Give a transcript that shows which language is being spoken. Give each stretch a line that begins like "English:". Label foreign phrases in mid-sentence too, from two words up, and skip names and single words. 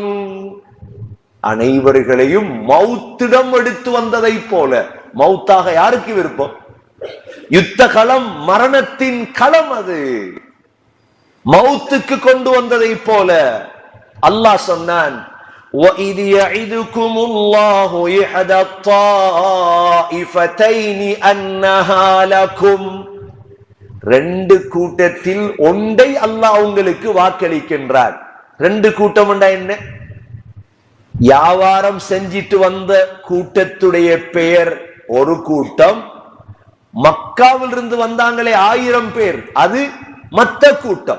Tamil: அனைவர்களையும் மௌத்திடம் எடுத்து வந்ததை போல. மௌத்தாக யாருக்கு விருப்பம்? யுத்த களம் மரணத்தின் களம், அது மௌத்துக்கு கொண்டு வந்ததை போல. அல்லாஹ் சொன்னான்,
Arabic: وَإِذْ يَعِدُكُمُ اللَّهُ إِحْدَى الطَّائِفَتَيْنِ أَنَّهَا لَكُمْ.
Tamil: 2 கூட்டத்தில் ஒன்றை அல்லாஹ் உங்களுக்கு வாக்களிக்கின்றார். 2 கூட்டம் என்ன? வியாபாரம் செஞ்சிட்டு வந்த கூட்டத்துடைய பெயர் ஒரு கூட்டம், மக்காவில் இருந்து வந்தாங்களே 1000 பேர், அது மற்ற கூட்டம்.